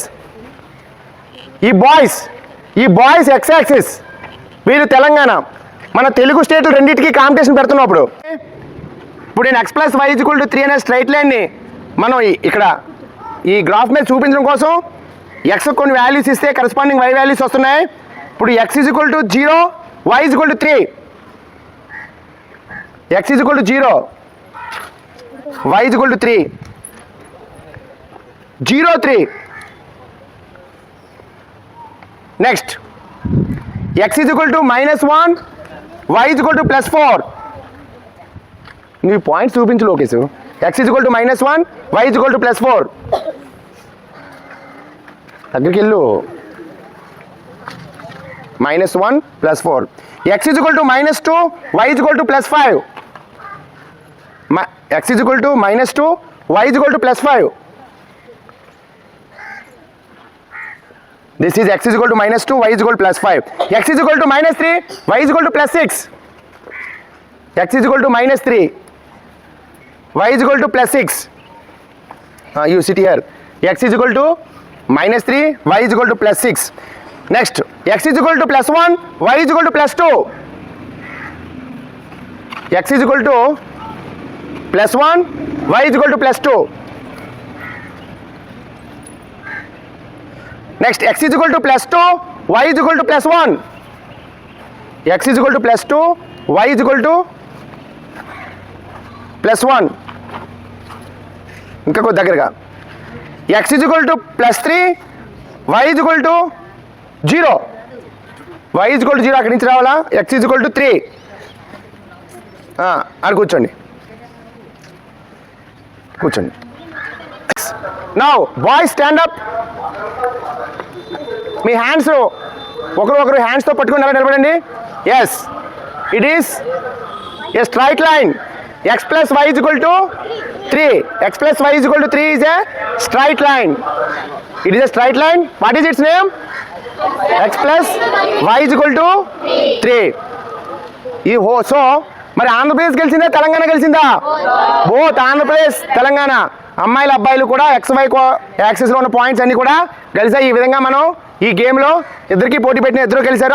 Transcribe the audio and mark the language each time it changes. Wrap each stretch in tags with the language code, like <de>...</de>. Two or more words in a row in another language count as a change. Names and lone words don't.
<te>ఈ</te> <en>boys x axis,</en> <te>వీళ్ళు తెలంగాణ. మన తెలుగు స్టేట్లు రెండింటికి కాంపిటీషన్ పెడుతున్నప్పుడు ఇప్పుడు నేను x+y=3 అనే</te> <en>straight line</en> <te>మనం ఇక్కడ ఈ గ్రాఫ్ మీద చూపించడం కోసం x కొన్ని వాల్యూస్ ఇస్తే</te> <en>corresponding y values</en> <te>వస్తున్నాయి. ఇప్పుడు x=0, y=3. x=0, y=3, 0 3. నెక్స్ట్ x=-1, y=+4. నీ పాయింట్స్ చూపించు లోకేష్. x=-1, y=+4. దగ్గరికి వెళ్ళు. -1 +4. x=-2, y=+5. x=-2, y=+5.</te> <en>This is x=-2, y=+5. x=-3, y=+6. x=-3, y=+6. You sit here. x=-3, y=+6. Next, x=+1, y=+2. x=+1, y=+2. Next, x=+2, y=+1. x=+2, y=+1.</en> <te>ఇంకా కొద్ది దగ్గరగా x=+3, y=0. y=0 అక్కడి నుంచి రావాలా. x=3. అది కూర్చోండి.</te> <en>now boys stand up.</en> <te>మీ హ్యాండ్స్ ఒకరు హ్యాండ్స్తో పట్టుకుని నిలబడండి.</te> <en>yes, it is a straight line. x+y=3. x+y=3 is a straight line. It is a straight line. What is its name? x+y=3.</en> <te>సో మరి ఆంధ్రప్రదేశ్ గెలిచిందా, తెలంగాణ గెలిచిందా? బోత్ ఆంధ్రప్రదేశ్ తెలంగాణ. అమ్మాయిలు అబ్బాయిలు కూడా XY యాక్సిస్లో ఉన్న పాయింట్స్ అన్నీ కూడా గెలిచాయి. ఈ విధంగా మనం ఈ గేమ్లో ఇద్దరికి పోటీ పెట్టిన ఇద్దరు గెలిచారు.</te>